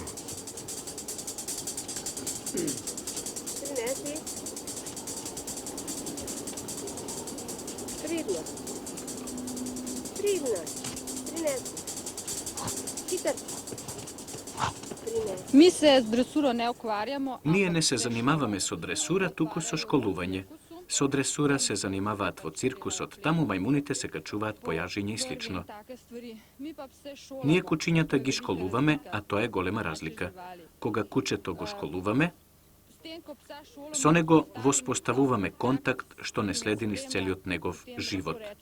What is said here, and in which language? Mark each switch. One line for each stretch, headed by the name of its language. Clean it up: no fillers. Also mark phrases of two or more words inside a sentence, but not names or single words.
Slovenian: Prinesi. Pridno. Prinesi. Hiter. Prinesi. Mi se s dresuro ne ukvarjamo.
Macedonian: Ние не се занимаваме со дресура, туку со школување. Со дресура се занимаваат во циркусот, таму мајмуните се качуваат по јажиње и слично. Ние кучињата ги школуваме, а тоа е голема разлика. Кога кучето го школуваме, со него воспоставуваме контакт што не следи низ целиот негов живот.